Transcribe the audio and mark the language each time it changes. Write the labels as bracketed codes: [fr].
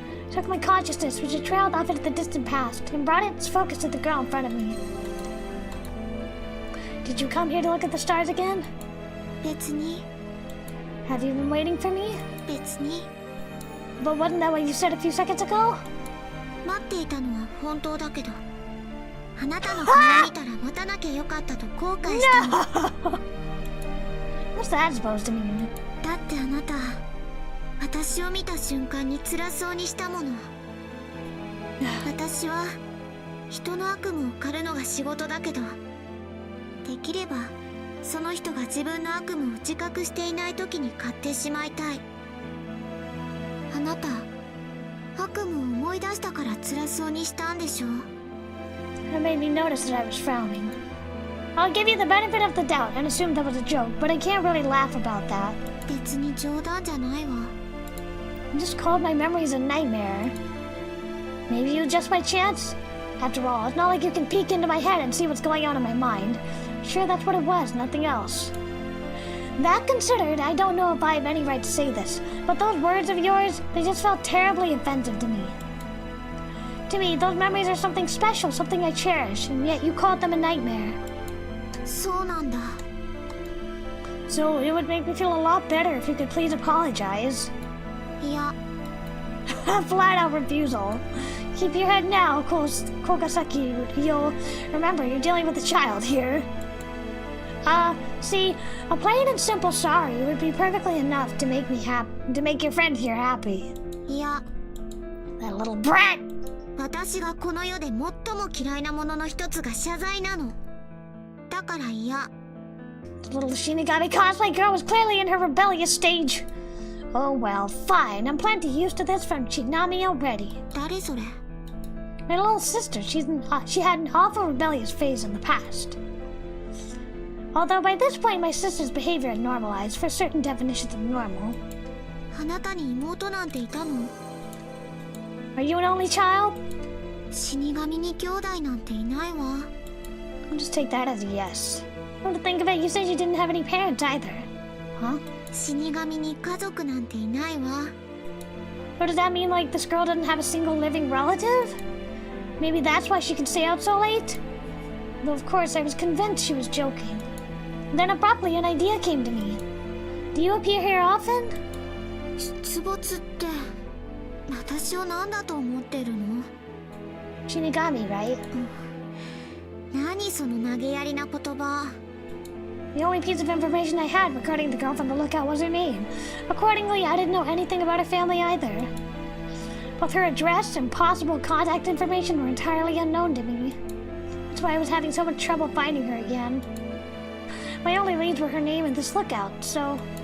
[en] Took my consciousness, which had trailed off into the distant past, and brought its focus to the girl in front of me. Did you come here to look at the stars again? [ja] 別に [en] Have you been waiting for me? [ja] 別に [en] But wasn't that what you said a few seconds ago? [ja] 待っていたのは本当だけど、あなたの顔を見たら待たなきゃよかったと後悔したの。 What's that supposed to mean? だってあなた、私を見た瞬間に辛そうにしたもの。私は人の悪夢を狩るのが仕事だけど、できればその人が自分の悪夢を自覚していない時に買ってしまいたい。あなた、悪夢を思い出したから辛そうにしたんでしょ。 [en] It made me notice that I was frowning. I'll give you the benefit of the doubt and assume that was a joke, but I can't really laugh about that. [ja] 別に冗談じゃないわ。 [en] I just called my memories a nightmare. Maybe you just by chance? After all, it's not like you can peek into my head and see what's going on in my mind. Sure, that's what it was, nothing else. That considered, I don't know if I have any right to say this, but those words of yours, they just felt terribly offensive to me. To me, those memories are something special, something I cherish, and yet you called them a nightmare. [ja] そうなんだ。 [en] So it would make me feel a lot better if you could please apologize. [ja] いや、 [en] A flat-out refusal. Keep your head now, Kokasaki. You'll remember you're dealing with a child here. See, a plain and simple sorry would be perfectly enough to make to make your friend here happy. [ja] いや、 [en] That little brat! [ja] 私がこの世で最も嫌いなものの一つが謝罪なの。だから嫌。 [en] The little Shinigami cosplay girl was clearly in her rebellious stage. Oh well, fine. I'm plenty used to this from CHINAMI already. [ja] 誰それ？ [en] My little sister, she had an awful rebellious phase in the past. Although by this point my sister's behavior had normalized for certain definitions of normal. [ja] あなたに妹なんていたの？ [en] Are you an only child? [ja] 死神に兄弟なんていないわ。 [en] I'll just take that as a yes. Come to think of it, you said you didn't have any parents either. Huh? [ja] 死神に家族なんていないわ。 [en] Or does that mean like this girl doesn't have a single living relative? Maybe that's why she can stay out so late? Though of course I was convinced she was joking. Then abruptly an idea came to me. Do you appear here often? [ja] 出没って私を何だと思ってるの？ [en] Shinigami, right? [ja] 何その投げやりな言葉。 [en] The only piece of information I had regarding the girl from the lookout was her name. Accordingly, I didn't know anything about her family either. Both her address and possible contact information were entirely unknown to me. That's why I was having so much trouble finding her again. My only leads were her name and this lookout, so...